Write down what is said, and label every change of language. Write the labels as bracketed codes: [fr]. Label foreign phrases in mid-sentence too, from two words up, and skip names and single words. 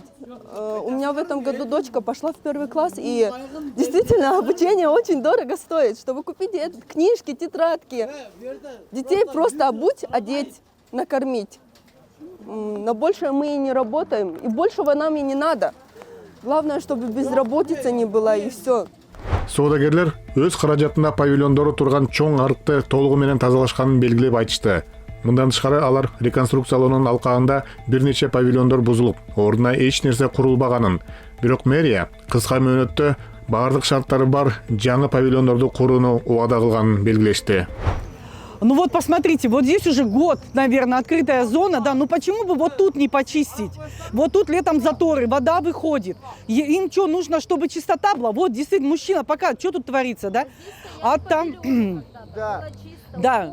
[ru] У меня в этом году дочка пошла в 1 класс, и действительно обучение очень дорого стоит. Чтобы купить книжки, тетрадки, детей просто обуть, одеть, накормить. На большее мы и не работаем, и большего нам и не надо. Главное, чтобы безработица не была, и все. [ky] Соодагерлер өз каражатында павильондору турган чоң арыкты толугу менен тазалашканын белгилеп айтышты. Мындан тышкары алар реконструкциялоонун алкагында бир нече павильондор бузулуп, ордуна эч нерсе курулбаганын, бирок мэрия кыска мөөнөттө баардык шарттары бар жаңы павильондорду курууну убада кылганын белгилешти. [ru] Ну вот посмотрите, вот здесь уже год, наверное, открытая зона, да, ну почему бы вот тут не почистить? Вот тут летом заторы, вода выходит. Им что, нужно, чтобы чистота была? Вот, действительно, мужчина, пока, что тут творится, да? А там... Да.